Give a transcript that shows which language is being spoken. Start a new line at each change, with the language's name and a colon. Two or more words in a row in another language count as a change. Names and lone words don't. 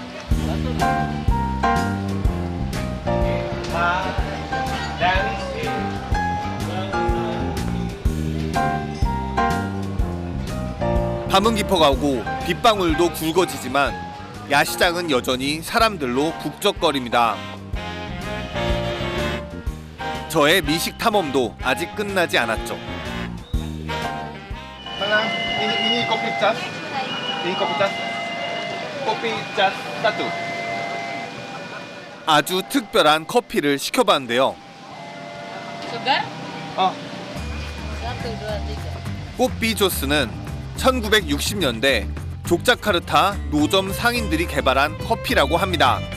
Korean: 밤은 깊어가고 빗방울도 굵어지지만 야시장은 여전히 사람들로 북적거립니다. 저의 미식 탐험도 아직 끝나지 않았죠.
Indonesian: ini kopi cas. Ini kopi cas. Kopi cas satu.
Korean: 아주 특별한 커피를 시켜봤는데요.
English: Sugar? 어.
Korean: 1, 2, 3. 꽃비 조스는 1960년대 족자카르타 노점 상인들이 개발한 커피라고 합니다.